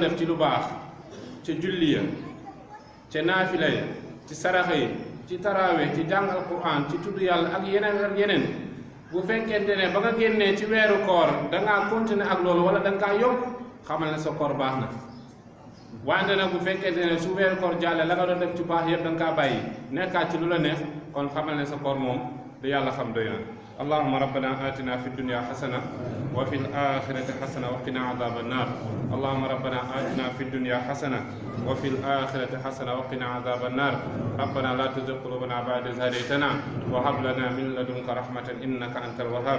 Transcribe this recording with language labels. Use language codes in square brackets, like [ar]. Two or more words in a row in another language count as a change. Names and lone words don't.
[wo] def ci lu baax ca julli ya ca naafila ya ci saraxa yi ci taraawe ci jàng alquran ci tudd yàlla ak yeneen bu fekkente ne ba nga génnee ci weeru koor da ngaa continuer ak loolu wala da nga kaa yokk xamal ne sa koor baax na wante nag bu fekkente ne su weeru koor jàllee la nga doon def ci baax yëpp da nga kaa bàyyi nekkaat ci lu la neex kon xamal ne sa koor moom du yàlla xam doy na [ar] اللهم ربنا آتنا في الدنيا حسنة وفي الآخرة حسنة وقنا عذاب النار. اللهم ربنا آتنا في الدنيا حسنة وفي الآخرة حسنة وقنا عذاب النار. ربنا لا تزغ قلوبنا بعد إذ هديتنا وهب لنا من لدنك رحمة إنك أنت الوهاب.